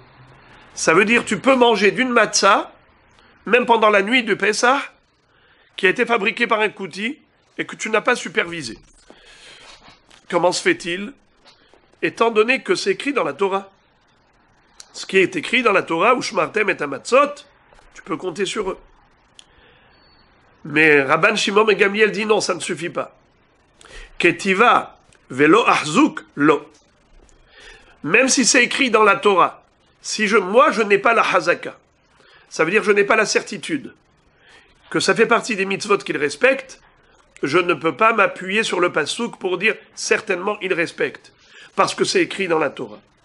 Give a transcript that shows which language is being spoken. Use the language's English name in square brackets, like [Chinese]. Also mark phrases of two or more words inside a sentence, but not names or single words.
[French] Ça veut dire tu peux manger d'une matzah, même pendant la nuit de Pessah, qui a été fabriquée par un kouti et que tu n'as pas supervisé. Comment se fait-il? Étant donné que c'est écrit dans la Torah. Ce qui est écrit dans la Torah, ou [Hebrew] ושמרתם את המצות, [French] tu peux compter sur eux. Mais Rabban Shimon et Gamliel dit non, ça ne suffit pas. [Hebrew] כתיבה ולא חזוק לו. [French] Même si c'est écrit dans la Torah, si moi je n'ai pas la hazaka, ça veut dire je n'ai pas la certitude que ça fait partie des mitzvot qu'ils respectent, je ne peux pas m'appuyer sur le pasouk pour dire certainement ils respectent, parce que c'est écrit dans la Torah.